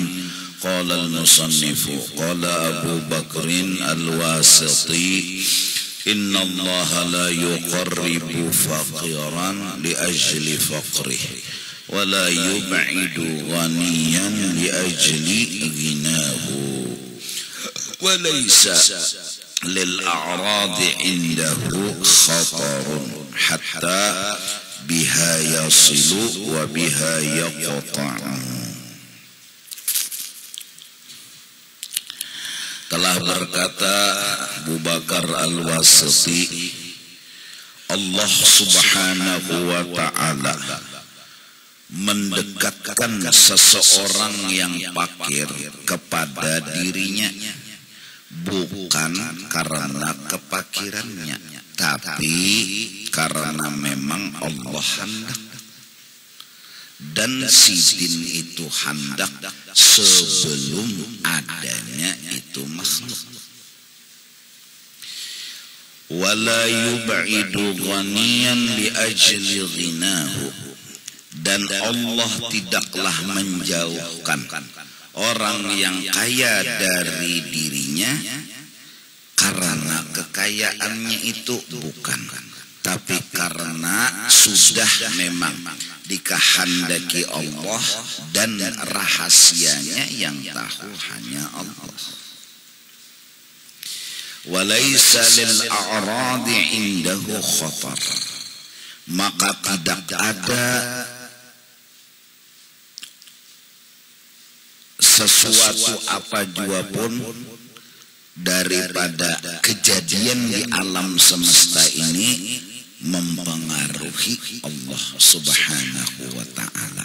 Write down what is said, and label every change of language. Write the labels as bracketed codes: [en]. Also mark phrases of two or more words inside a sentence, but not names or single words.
[ar] قال المصنف قال أبو بكر الواسطي إن الله لا يقرب فقيرا لأجل فقره ولا يبعد غنيا لأجل غناه وليس للأعراض عنده خطر حتى بها يصل وبها يقطع. [id] Telah berkata Abu Bakar Al-Wasiti, Allah [ar] سبحانه وتعالى [id] mendekatkan seseorang yang fakir kepada dirinya bukan karena kefakirannya, tapi karena memang Allah hendak. Dan si din itu hendak sebelum adanya itu makhluk. [ar] ولا يبعد غنيا لأجل غناه. [id] Dan Allah tidaklah menjauhkan orang yang kaya dari dirinya karena kekayaannya itu bukan, tapi karena sudah memang dikehendaki Allah dan rahasianya yang tahu hanya Allah. [ar] وليس للأعراض عنده خطر. [id] Maka tidak ada sesuatu apa jua pun daripada kejadian di alam semesta ini mempengaruhi Allah [ar] سبحانه وتعالى.